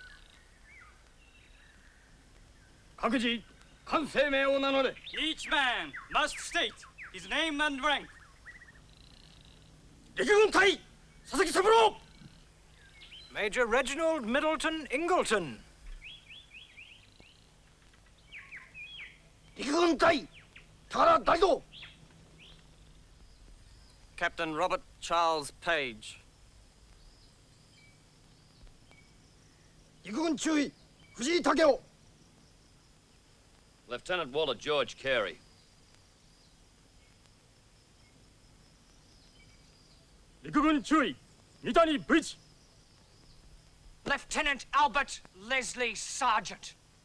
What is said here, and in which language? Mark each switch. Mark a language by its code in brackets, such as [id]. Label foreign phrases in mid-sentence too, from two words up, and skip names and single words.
[ja] 各自官姓名を名乗れ。 [en] Each man must state his name and rank. [ja] 陸軍隊佐々木三郎。 [en] Major Reginald Middleton Ingleton. [ja] 陸軍隊高田大道。 [en] Captain Robert Charles Page. [ja] 陸軍中尉藤井武雄。 [en] Lieutenant Walter George Carey. [ja] 陸軍中尉三谷ブリッジ。 [en] Lieutenant Albert Leslie Sargent.